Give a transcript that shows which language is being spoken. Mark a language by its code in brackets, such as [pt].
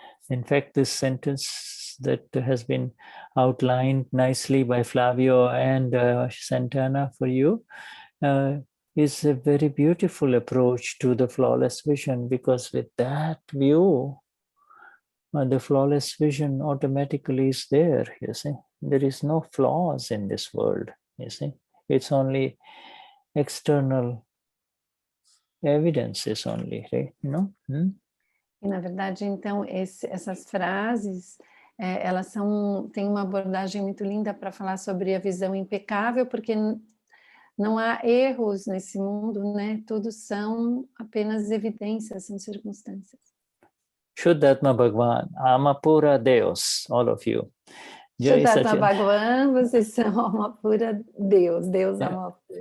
[en] In fact, this sentence that has been outlined nicely by Flavio and Santana for you is a very beautiful approach to the flawless vision, because with that view, the flawless vision automatically is there, you see. There is no flaws in this world, you see. It's only external evidences only, right? [pt] E, na verdade, então, essas frases, elas têm uma abordagem muito linda para falar sobre a visão impecável, porque não há erros nesse mundo, né? Tudo são apenas evidências, são circunstâncias. [en] Shuddhatma Bhagwan, Amapura Deus, all of you. [pt] Shuddhatma Bhagwan, vocês são Amapura Deus, Deus Amapura.